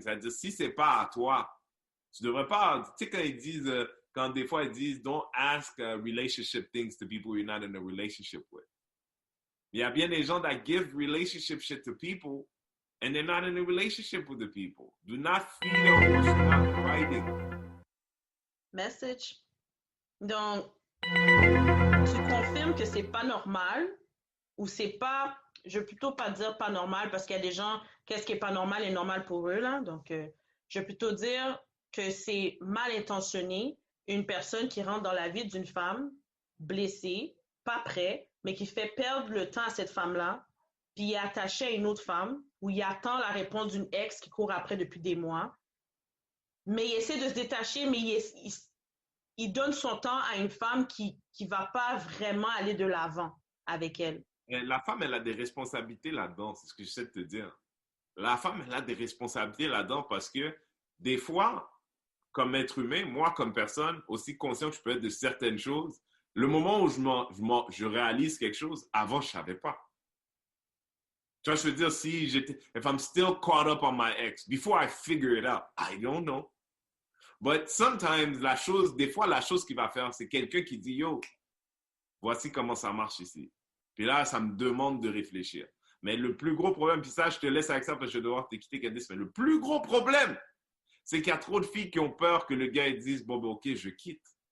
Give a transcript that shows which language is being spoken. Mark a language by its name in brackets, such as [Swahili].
[French] C'est-à-dire, si c'est pas à toi, tu devrais pas, tu sais, quand ils disent, quand des fois ils disent, [English] don't ask relationship things to people you're not in a relationship with. [French] Il y a bien des gens [English] that give relationship shit to people and they're not in a relationship with the people. Do not feed a horse you're not riding. Message. [French] Donc, tu confirmes que c'est pas normal ou c'est pas, je vais plutôt pas dire pas normal parce qu'il y a des gens, qu'est-ce qui est pas normal est normal pour eux, là. Donc, je vais plutôt dire que c'est mal intentionné une personne qui rentre dans la vie d'une femme blessée, pas prêt, mais qui fait perdre le temps à cette femme-là, puis est attaché à une autre femme où il attend la réponse d'une ex qui court après depuis des mois, mais il essaie de se détacher, mais il donne son temps à une femme qui va pas vraiment aller de l'avant avec elle. Et la femme, elle a des responsabilités là-dedans, c'est ce que j'essaie de te dire. La femme, elle a des responsabilités là-dedans parce que des fois, comme être humain, moi comme personne, aussi conscient que je peux être de certaines choses, le moment où je réalise quelque chose, avant, je ne savais pas. Tu vois, je veux dire, si j'étais, [English] if I'm still caught up on my ex, before I figure it out, I don't know. But sometimes, [French] des fois, la chose qu'il va faire, c'est quelqu'un qui dit, yo, voici comment ça marche ici. Puis là, ça me demande de réfléchir. Mais le plus gros problème, puis ça, je te laisse avec ça parce que je vais devoir te quitter, Candice, mais le plus gros problème, c'est qu'il y a trop de filles qui ont peur que le gars dise, bon, ben, ok, je quitte.